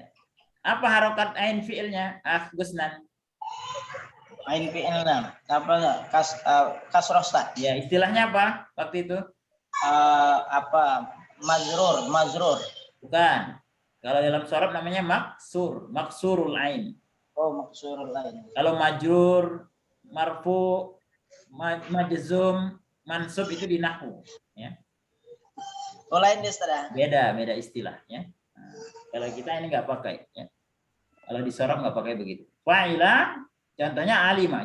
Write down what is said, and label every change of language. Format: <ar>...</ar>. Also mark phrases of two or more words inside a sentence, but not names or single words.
<id>Apa harokat ain fi'ilnya? Gusnan. Ain fi'ilna. Apa enggak? Kasroh Ustaz. Ya, istilahnya apa waktu itu? Apa? Mazrur. Bukan. Kalau dalam sorob namanya</id> <ar>مكسور العين. Oh, مكسور العين.</ar> <id>Kalau</id> <ar>مجرور، مرفوع، مجزوم، منصوب</ar> <id>itu di nahwu, ya. Oh, lain dia Ustaz. Beda istilah, ya. Nah, kalau kita ini nggak pakai, ya. Kalau di sorob nggak pakai begitu. Fa'ila, contohnya alima.</id>